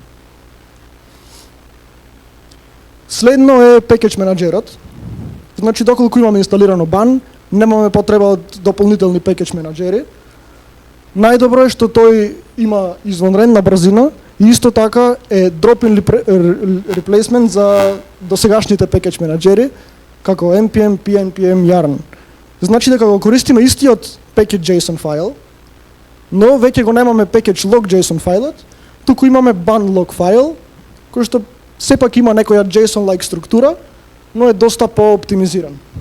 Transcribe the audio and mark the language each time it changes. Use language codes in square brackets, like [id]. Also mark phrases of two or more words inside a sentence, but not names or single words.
[mk] Следно е package менаџерот. Значи, доколку имаме инсталирано Ban, немаме потреба од дополнителни package менаџери. Најдобро е што тој има извонредна брзина и исто така е [en] drop-in replacement [mk] за досегашните package менаџери, како npm, pnpm, yarn. Значи дека го користиме истиот package.json файл, но веќе го немаме package log.json фајлот, туку имаме ban log файл, кој што сепак има некоја JSON-like структура, но е доста по-оптимизиран.